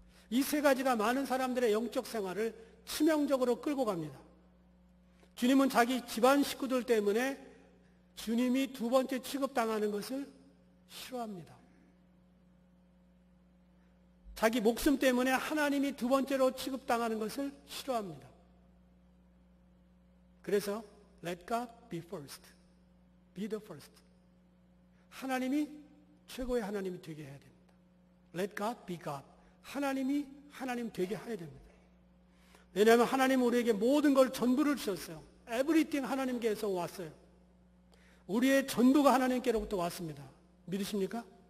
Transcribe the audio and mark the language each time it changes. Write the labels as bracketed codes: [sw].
[ko] 이 세 가지가 많은 사람들의 영적 생활을 치명적으로 끌고 갑니다. 주님은 자기 집안 식구들 때문에 주님이 두 번째 취급당하는 것을 싫어합니다. 자기 목숨 때문에 하나님이 두 번째로 취급당하는 것을 싫어합니다. [en] 그래서 let God be first. Be the first. [ko] 하나님이 최고의 하나님이 되게 해야 됩니다. [en] Let God be God. [ko] 하나님이 하나님 되게 해야 됩니다. 왜냐하면 하나님은 우리에게 모든 걸 전부를 주셨어요. Everything 하나님께서 왔어요. 우리의 전부가 하나님께로부터 왔습니다. 믿으십니까?